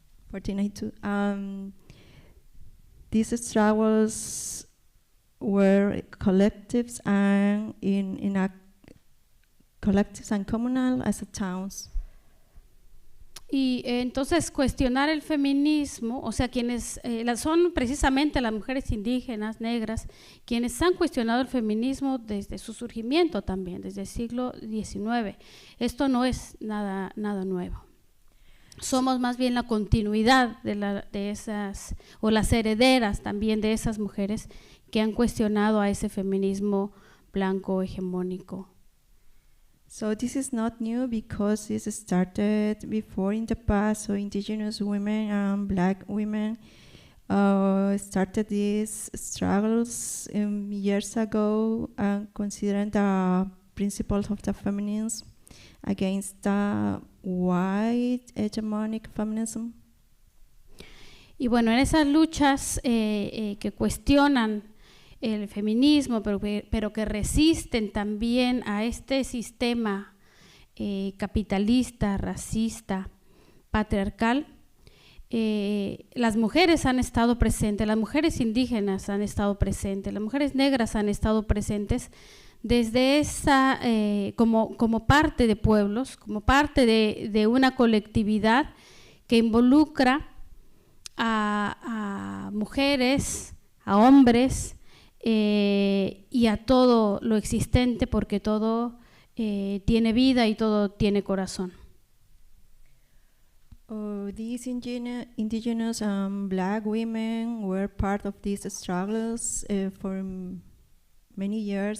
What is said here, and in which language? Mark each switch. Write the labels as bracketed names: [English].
[English] 1492. These struggles were collectives and in a collectives and communal as a towns. [Spanish] Y entonces cuestionar el feminismo, o sea, quienes son precisamente las mujeres indígenas, negras, quienes han cuestionado el feminismo desde su surgimiento también, desde el siglo XIX. Esto no es nada nuevo. Somos más bien la continuidad de esas, o las herederas también de esas mujeres que han cuestionado a ese feminismo blanco hegemónico. [English] So this is not new because this started before in the past. So indigenous women and black women started these struggles years ago, considering the principles of the feminism against the white hegemonic feminism. [Spanish] Y bueno, en esas luchas que cuestionan el feminismo, pero que resisten también a este sistema capitalista, racista, patriarcal, las mujeres han estado presentes, las mujeres indígenas han estado presentes, las mujeres negras han estado presentes desde esa, como parte de pueblos, como parte de una colectividad que involucra a mujeres, a hombres, y a todo lo existente, porque todo tiene vida y todo tiene corazón. [English] These indigenous black women were part of these struggles for many years.